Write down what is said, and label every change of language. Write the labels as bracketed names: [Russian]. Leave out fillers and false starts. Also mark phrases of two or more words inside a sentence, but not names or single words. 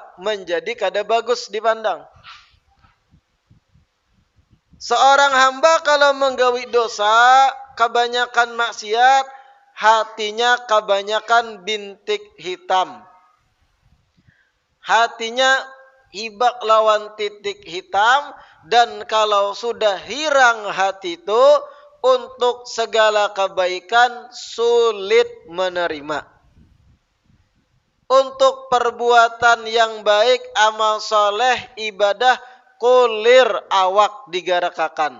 [Indonesian] Menjadi kada bagus dipandang. Seorang hamba kalau menggawi dosa, kebanyakan maksiat, hatinya kebanyakan bintik hitam. [Banjar] Hatinya hibak lawan titik hitam, [Indonesian] dan kalau sudah hirang hati itu, untuk segala kebaikan sulit menerima. Untuk perbuatan yang baik, amal soleh, ibadah, [Banjar] kulir awak digarakakan.